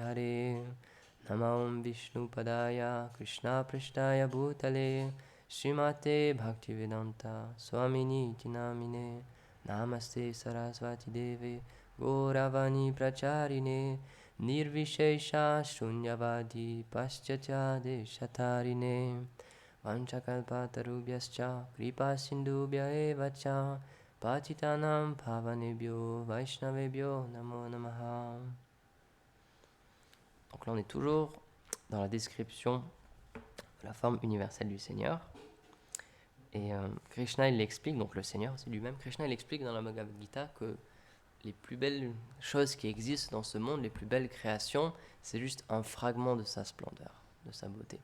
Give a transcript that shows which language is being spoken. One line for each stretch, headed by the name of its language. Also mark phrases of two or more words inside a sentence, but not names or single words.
Sanskrit: हरे नामं विष्णु पादाय कृष्ण प्रिष्टाय भूतले श्रीमते भक्तिवेदान्त स्वामिनि तिनामिने नमस्ते सरस्वती देवे गौरवाणी प्रचारिणे निर्विशेष शून्यवादि पाश्चात्य देशतारिणे वाञ्छाकल्पतरुभ्यश्च कृपा सिन्धुभ्य एवच पतितानां पावनेभ्यो वैष्णवेभ्यो नमो नमः.
French: Donc là on est toujours dans la description de la forme universelle du Seigneur. Et Krishna il l'explique, donc le Seigneur c'est lui-même, Krishna il explique dans la Bhagavad Gita que les plus belles choses qui existent dans ce monde, les plus belles créations, c'est juste un fragment de sa splendeur, de sa beauté.